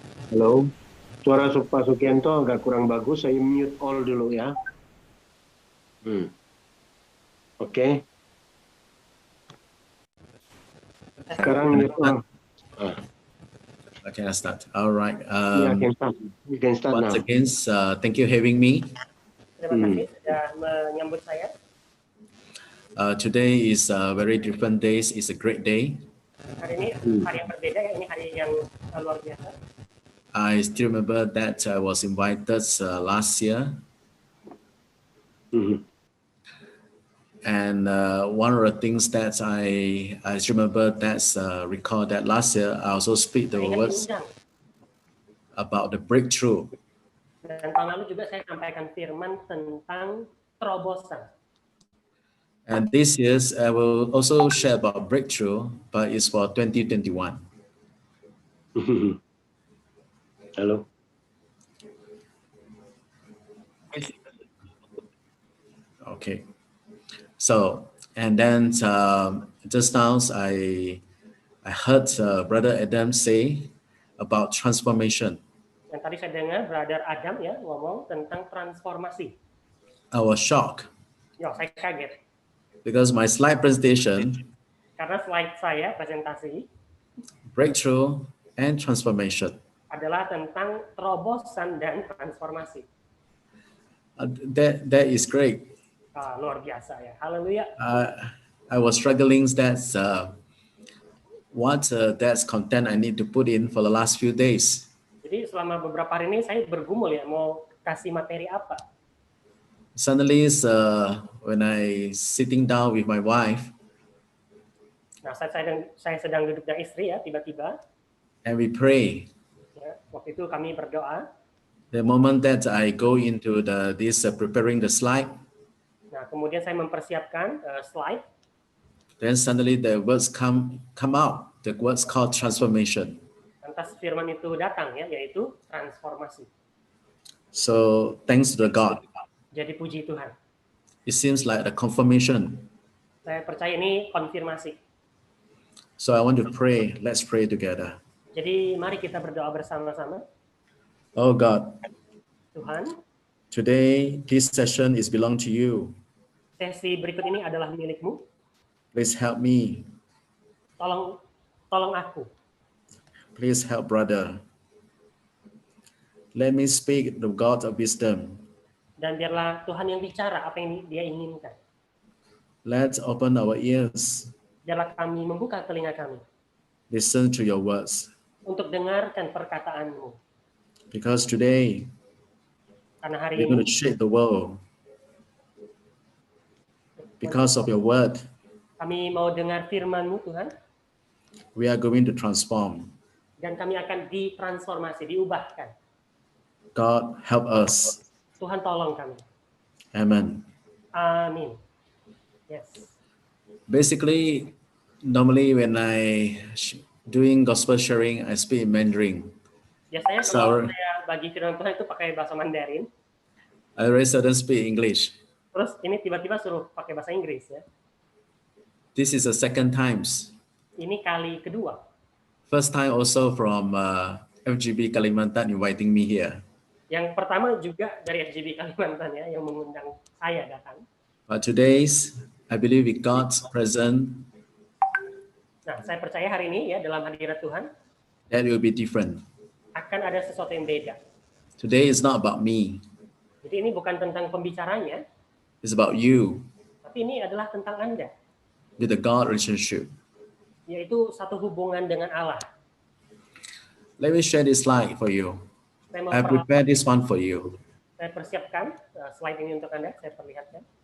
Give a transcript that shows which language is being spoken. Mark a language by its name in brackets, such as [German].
[Indonesian] Halo, suara Pak Sukianto agak kurang bagus. Saya mute all dulu ya. Oke. Sekarang mute all. [English] Okay, I start. All right. Yeah, you can start now. Once again, thank you having me. [Indonesian] Terima kasih sudah menyambut saya. [English] Today is a very different day. It's a great day. [Indonesian] Hari ini hari yang berbeda ya, ini hari yang luar biasa. [English] I still remember that I was invited last year. And one of the things that I remember that's recall that last year I also speak the words about the breakthrough. [Indonesian] Dan tahun lalu juga saya sampaikan firman tentang terobosan. [English] And this year I will also share about breakthrough, but it's for 2021. Halo. Okay. So, and then just now I heard Brother Adam say about transformation. [Indonesian] Dan tadi saya dengar Brother Adam ya ngomong tentang transformasi. [English] I was shocked [Indonesian] Ya, saya kaget. [English] because my slide presentation, [Indonesian] Karena slide saya presentasi [English] breakthrough and transformation. [Indonesian] adalah tentang terobosan dan transformasi. [English] That is great. [Indonesian] Luar biasa ya. Haleluya. [English] I was struggling that's what that's content I need to put in for the last few days. [Indonesian] Jadi selama beberapa hari ini saya bergumul ya mau kasih materi apa. [English] Suddenly, when I sitting down with my wife, [Indonesian] Nah, saya sedang duduk dengan istri ya, tiba-tiba [English] and we pray. [Indonesian] ya, waktu itu kami berdoa. [English] The moment that I go into this preparing the slide, [Indonesian] Nah, kemudian saya mempersiapkan slide. [English] then suddenly the words come out. The words called transformation. [Indonesian] Lantas firman itu datang ya, yaitu transformasi. [English] So thanks to the God. [Indonesian] Jadi puji Tuhan. [English] It seems like a confirmation. [Indonesian] Saya percaya ini konfirmasi. [English] So I want to pray. Let's pray together. [Indonesian] Jadi mari kita berdoa bersama-sama. [English] Oh God, [Indonesian] Tuhan, [English] today this session is belong to you. [Indonesian] sesi berikut ini adalah milik-Mu. [English] Please help me. [Indonesian] Tolong aku. [English] Please help brother. Let me speak the God of wisdom. [Indonesian] Dan biarlah Tuhan yang bicara apa yang Dia inginkan. [English] Let's open our ears. [Indonesian] Biarlah kami membuka telinga kami [English] Listen to your words. [Indonesian] untuk dengarkan perkataan-Mu. [English] Because today [Indonesian] Karena hari [English] we're going to [Indonesian] ini [English] shake the world because of your word. [Indonesian] kami mau dengar firman-Mu Tuhan, [English] We are going to transform. [Indonesian] dan kami akan ditransformasi, diubahkan. [English] God help us. [Indonesian] Tuhan tolong kami. [English] Amen. [Indonesian] Amin. [English] Yes. Basically, normally when I doing gospel sharing, I speak in Mandarin. [Indonesian] Biasanya kalau [English] Sorry. [Indonesian] saya bagi firman Tuhan itu pakai bahasa Mandarin, [English] I very seldom speak English. [Indonesian] terus ini tiba-tiba suruh pakai bahasa Inggris ya. [English] This is the second times. [Indonesian] Ini kali kedua. [English] First time also from FGB Kalimantan inviting me here. [Indonesian] Yang pertama juga dari FGB Kalimantan ya, yang mengundang saya datang. [English] But today's, I believe with God's presence, [Indonesian] Nah, saya percaya hari ini ya dalam hadirat Tuhan [English] that will be different. [Indonesian] akan ada sesuatu yang beda. [English] Today is not about me. [Indonesian] Jadi ini bukan tentang pembicaranya, [English] It's about you [Indonesian] tapi ini adalah tentang Anda, [English] with the God relationship. [Indonesian] yaitu satu hubungan dengan Allah. [English] Let me share this slide for you. [Indonesian] Saya mau [English] I prepared this one for you. [Indonesian] saya persiapkan slide ini untuk Anda, saya perlihatkan.